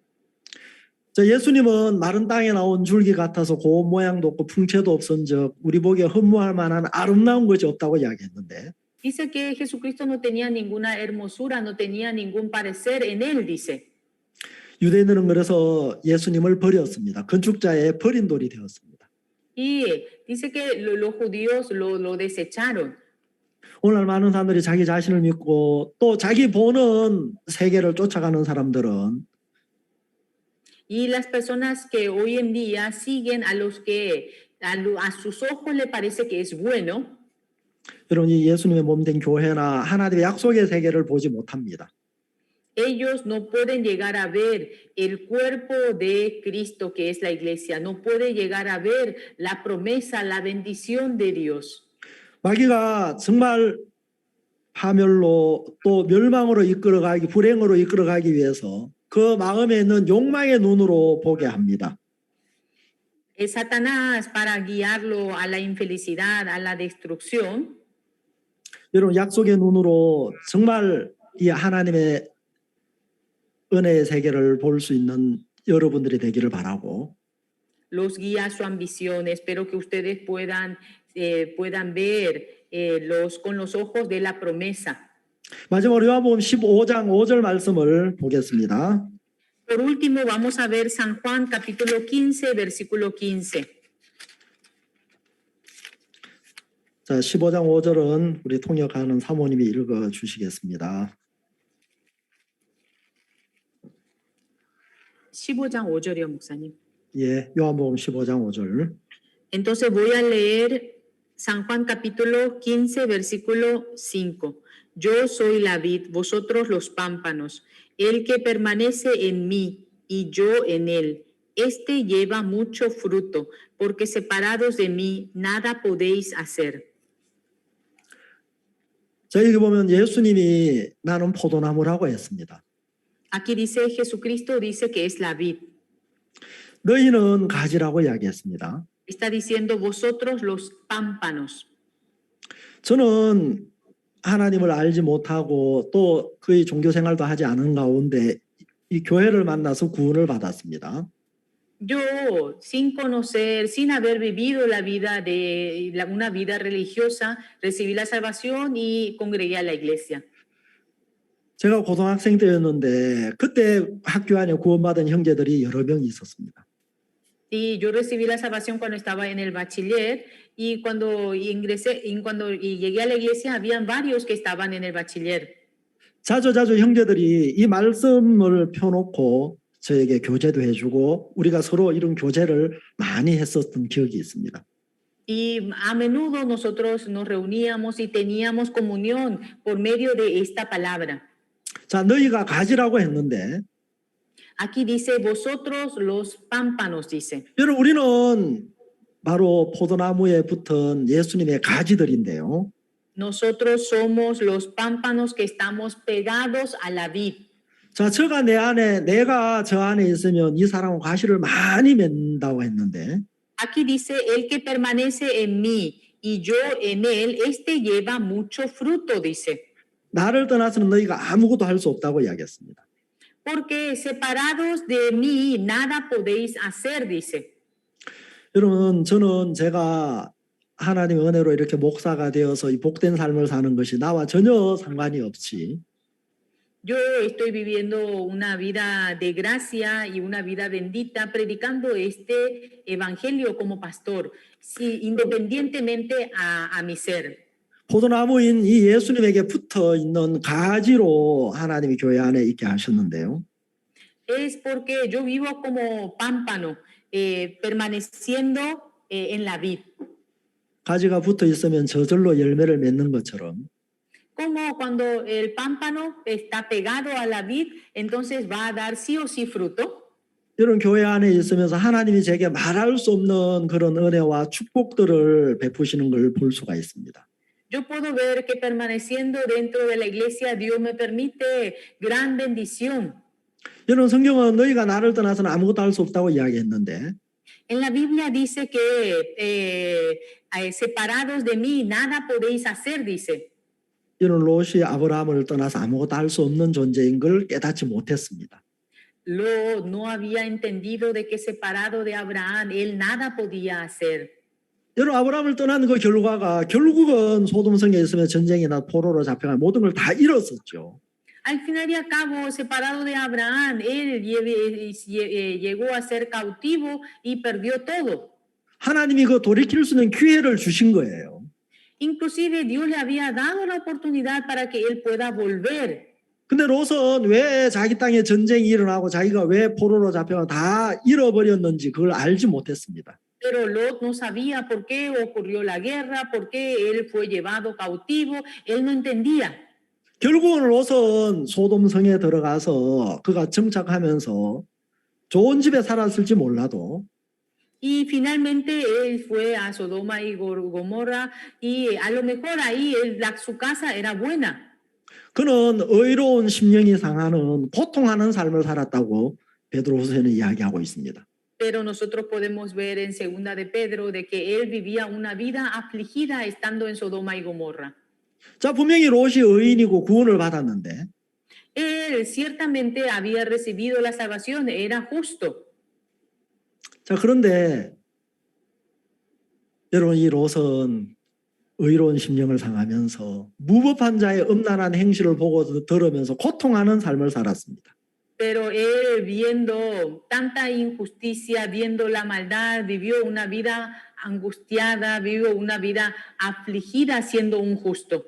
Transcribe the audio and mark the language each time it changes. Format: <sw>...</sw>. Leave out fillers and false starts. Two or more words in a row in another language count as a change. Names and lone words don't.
<ko>예수님은 마른 땅에 나온 줄기 같아서 고운 모양도 없고 풍채도 없은즉 우리 보기에 흠모할 만한 아름다운 것이 없다고 이야기했는데</ko> <es>Dice que Jesucristo no tenía ninguna hermosura, no tenía ningún parecer en él, dice.</es> <ko>유대인들은 그래서 예수님을 버렸습니다. 건축자의 버린 돌이 되었습니다.</ko> <es>Y dice que los judíos lo desecharon.</es> <ko>오늘 많은 사람들이 자기 자신을 믿고 또 자기 보는 세계를 쫓아가는 사람들은</ko> <es>Y las personas que hoy en día siguen a los que a sus ojos le parece que es bueno,</es> <ko>여러분 이 예수님의 몸된 교회나 하나님의 약속의 세계를 보지 못합니다.</ko> <es>ellos no pueden llegar a ver el cuerpo de Cristo que es la iglesia, no puede llegar a ver la promesa, la bendición de Dios.</es> <ko>마귀가 정말 파멸로 또 멸망으로 이끌어가기, 불행으로 이끌어가기 위해서 그 마음에 있는 욕망의 눈으로 보게 합니다.</ko> <es>Es Satanás para guiarlo a la infelicidad, a la destrucción.</es> <ko>여러분 약속의 눈으로 정말 이 하나님의 은혜의 세계를 볼 수 있는 여러분들이 되기를 바라고</ko> <es>Los guía a su ambición. Espero que ustedes puedan ver con los ojos de la promesa.</es> <ko>마지막으로 요한복음 15장 5절 말씀을 보겠습니다.</ko> <es>Por último, vamos a ver San Juan capítulo 15, versículo 15.</es> <ko>자, 15장 5절은 우리 통역하는 사모님이 읽어 주시겠습니다. 15장 5절이요, 목사님. 예, 요한복음 15장 5절.</ko> <es>Entonces voy a leer San Juan capítulo 15, versículo 5. Yo soy la vid, vosotros los pámpanos. El que permanece en mí y yo en él, este lleva mucho fruto, porque separados de mí nada podéis hacer.</es> <ko>자, 여기 보면 예수님이 나는 포도나무라고 했습니다.</ko> <es>Aquí dice Jesucristo, dice que es la vid.</es> <ko>너희는 가지라고 이야기했습니다.</ko> <es>Está diciendo vosotros los pámpanos.</es> <ko>저는 하나님을 알지 못하고 또 그의 종교 생활도 하지 않은 가운데 이 교회를 만나서 구원을 받았습니다.</ko> <es>Yo, sin conocer, sin haber vivido la vida una vida religiosa, recibí la salvación y congregué a la iglesia.</es> <ko>제가 고등학생 때였는데 그때 학교 안에 구원받은 형제들이 여러 명이 있었습니다.</ko> <es>Y yo recibí la salvación cuando estaba en el bachiller y cuando llegué a la iglesia habían varios que estaban en el bachiller.</es> <ko>자주 형제들이 이 말씀을 펴놓고 저에게 교제도 해주고 우리가 서로 이런 교제를 많이 했었던 기억이 있습니다.</ko> <es>Y a menudo nosotros nos reuníamos y teníamos comunión por medio de esta palabra.</es> <ko>자, 너희가 가지라고 했는데</ko> <es>Aquí dice vosotros los pámpanos, dice.</es> <ko>여러분 우리는 바로 포도나무에 붙은 예수님의 가지들인데요.</ko> <es>Nosotros somos los pámpanos que estamos pegados a la vid.</es> <ko>자, 저가 내 안에, 내가 저 안에 있으면 이 사람은 과실을 많이 맺는다고 했는데</ko> <es>Aquí dice, el que permanece en mí y yo en él, este lleva mucho fruto, dice.</es> <ko>나를 떠나서는 너희가 아무것도 할 수 없다고 이야기했습니다.</ko> <es>Porque separados de mí nada podéis hacer, dice.</es> <ko>여러분, 저는 제가 하나님의 은혜로 이렇게 목사가 되어서 이 복된 삶을 사는 것이 나와 전혀 상관이 없이</ko> <es>Yo estoy viviendo una vida de gracia y una vida bendita, predicando este evangelio como pastor, independientemente a mi ser.</es> <ko>포도나무인 이 예수님에게 붙어 있는 가지로 하나님이 교회 안에 있게 하셨는데요.</ko> <es>Es porque yo vivo como pámpano, permaneciendo en la vid.</es> <ko>가지가 붙어 있으면 저절로 열매를 맺는 것처럼</ko> <es>Como cuando el pámpano está pegado a la vid, entonces va a dar sí o sí fruto.</es> <ko>이런 교회 안에 있으면서 하나님이 제게 말할 수 없는 그런 은혜와 축복들을 베푸시는 걸 볼 수가 있습니다.</ko> <es>Yo puedo ver que permaneciendo dentro de la iglesia, Dios me permite gran bendición.</es> <ko>여러분 성경은 너희가 나를 떠나서는 아무것도 할 수 없다고 이야기했는데</ko> <es>En la Biblia dice que separados de mí nada podéis hacer, dice.</es> <ko>이런 롯이 아브라함을 떠나서 아무것도 할 수 없는 존재인 걸 깨닫지 못했습니다.</ko> <es>Lot no había entendido de que separado de Abraham, él nada podía hacer.</es> <ko>여러분 아브라함을 떠난 그 결과가 결국은 소돔성에 있으면 전쟁이나 포로로 잡혀간 모든 걸 다 잃었었죠.</ko> <es>Al final y al cabo, separado de Abraham, él llegó a ser cautivo y perdió todo.</es> <ko>하나님이 그 돌이킬 수 있는 기회를 주신 거예요.</ko> <es>Inclusive Dios le había dado la oportunidad para que él pueda volver.</es> <ko>근데 롯은 왜 자기 땅에 전쟁이 일어나고 자기가 왜 포로로 잡혀가 다 잃어버렸는지 그걸 알지 못했습니다.</ko> <es>Pero Lot no sabía por qué ocurrió la guerra, por qué él fue llevado cautivo, él no entendía.</es> <ko>결국은 롯은 소돔성에 들어가서 그가 정착하면서 좋은 집에 살았을지 몰라도</ko> <es>Y finalmente él fue a Sodoma y Gomorra y a lo mejor ahí su casa era buena.</es> <ko>그는 의로운 심령이 상하는 고통하는 삶을 살았다고 베드로후서에는 이야기하고 있습니다.</ko> <es>Pero nosotros podemos ver en segunda de Pedro de que él vivía una vida afligida estando en Sodoma y Gomorra.</es> <ko>자, 분명히 롯이 의인이고 구원을 받았는데</ko> <es>Él ciertamente había recibido la salvación, era justo.</es> <ko>자, 그런데 여러분 이 롯은 의로운 심령을 상하면서 무법한 자의 음란한 행실을 보고 들으면서 고통하는 삶을 살았습니다.</ko> <es>Pero él viendo tanta injusticia, viendo la maldad, vivió una vida angustiada, vivió una vida afligida siendo un justo.</es>